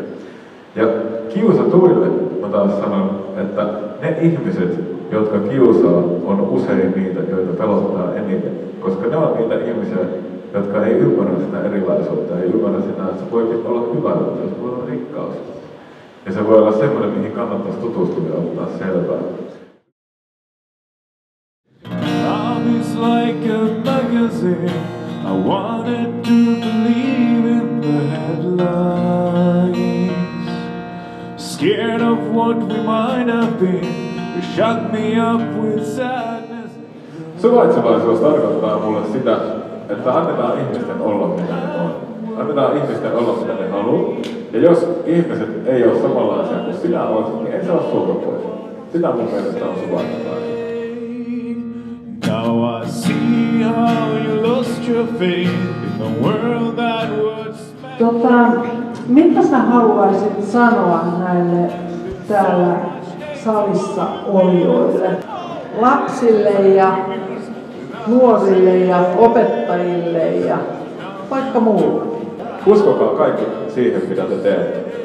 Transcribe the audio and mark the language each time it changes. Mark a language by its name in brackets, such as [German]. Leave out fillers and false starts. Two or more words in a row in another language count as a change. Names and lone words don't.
[Finnish] Ja kiusatuille mä taas sanon, että ne ihmiset, jotka kiusaa, on usein niitä, joita pelottaa eniten. Koska ne on niitä ihmisiä, jotka ei ymmärrä sitä erilaisuutta, ei ymmärrä sitä, että se voi olla hyvä, että se voi olla rikkaus. Ja se voi olla semmoinen, mihin kannattaisi tutustua ja ottaa selvää. [English] Love is like a magazine. I wanted to believe in the headlines. Scared of what we might have been. You shut me up with sadness. [Finnish] Suvaitsevaisuus tarkoittaa mulle sitä, että annetaan ihmisten olla mitä ne on. Annetaan ihmisten olla mitä ne haluaa. Ja jos ihmiset ei ole samanlaisia kuin sinä olet, niin ei se ole sulta pois. Sitä mun mielestä on suvaitsevaisuus. [English] Now I see how you lost your faith in the world that was. [Finnish] Mitä sä haluaisit sanoa näille täällä salissa olijoille? Lapsille ja nuorille ja opettajille ja vaikka muulle? Uskokaa kaikki siihen, mitä te teette.